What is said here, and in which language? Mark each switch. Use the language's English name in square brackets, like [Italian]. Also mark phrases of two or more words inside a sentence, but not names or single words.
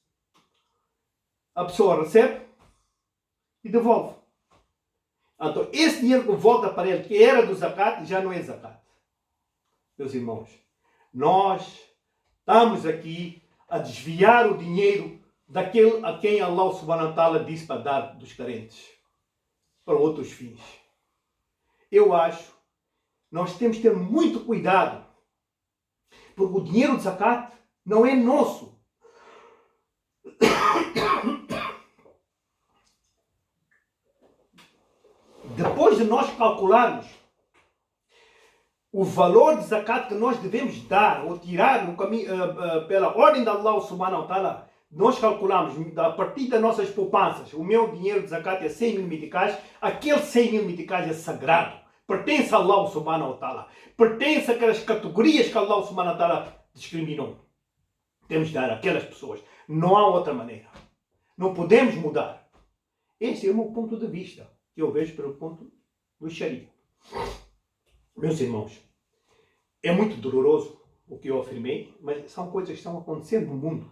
[Portuguese] A pessoa recebe e devolve. Então, esse dinheiro que volta para ele, que era do zakat, já não é zakat. Meus irmãos, nós estamos aqui a desviar o dinheiro daquele a quem [Arabic] الله سبحانه وتعالى [Portuguese] disse para dar dos carentes, para outros fins. Eu acho, nós temos que ter muito cuidado, porque o dinheiro de zakat não é nosso. Depois de nós calcularmos o valor de zakat que nós devemos dar ou tirar no caminho, pela ordem de [Arabic] الله سبحانه وتعالى, [Portuguese] nós calculamos a partir das nossas poupanças, o meu dinheiro de zakat é 100 mil meticais, aquele 100 mil meticais é sagrado, pertence a [Arabic] الله سبحانه وتعالى, [Portuguese] pertence àquelas categorias que [Arabic] الله سبحانه وتعالى [Portuguese] discriminou. Temos de dar àquelas pessoas, não há outra maneira, não podemos mudar. Esse é o meu ponto de vista, que eu vejo pelo ponto do Sharia. Meus irmãos, é muito doloroso o que eu afirmei, mas são coisas que estão acontecendo no mundo.